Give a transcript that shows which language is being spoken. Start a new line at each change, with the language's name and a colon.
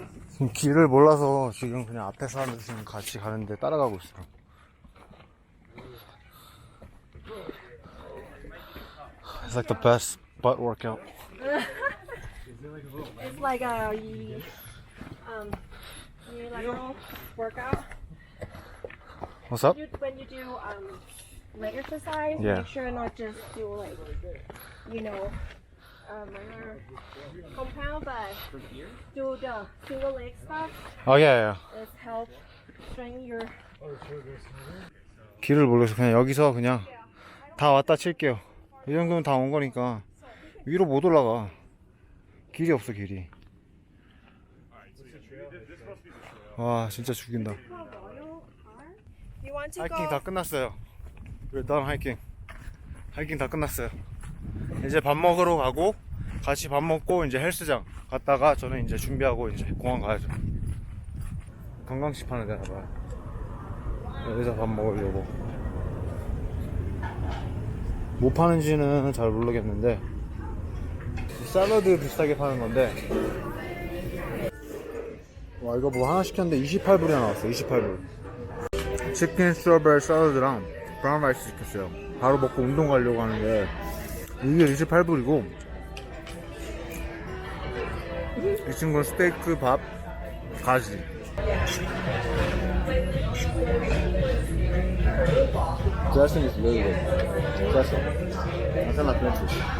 Korean: 지금 길을 몰라서 지금 그냥 앞에 사람들 지금 같이 가는데 따라가고 있어요.
English: It's like the best butt workout. It's like a unilateral workout. What's up? When you do leg exercise, Yeah. make sure not just do like minor compound, but do the single leg stuff. Oh yeah, yeah. It helps strengthen your.
Korean: 길을 몰라서 그냥 여기서 그냥 다 왔다 칠게요. 이 정도면 다 온 거니까 위로 못 올라가. 길이 없어 길이. 와 진짜 죽인다.
English: You want to
Korean: 하이킹
English: go?
Korean: 다 끝났어요.
English: We're done hiking.
Korean: 하이킹 다 끝났어요. 이제 밥 먹으러 가고 같이 밥 먹고 이제 헬스장 갔다가 저는 이제 준비하고 이제 공항 가야죠. 관광식 파는 데나 봐요. 여기서 밥 먹으려고. 뭐 파는지는 잘 모르겠는데 샐러드 비슷하게 파는 건데. 와 이거 뭐 하나 시켰는데 28불이나 나왔어. 28불. 치킨 스트로베리 샐러드랑 브라운 라이스 시켰어요. 바로 먹고 운동 가려고 하는데 이게 28불이고 이 친구는 스테이크, 밥, 가지.
English: Dressing is really good. Dressing. I feel like French.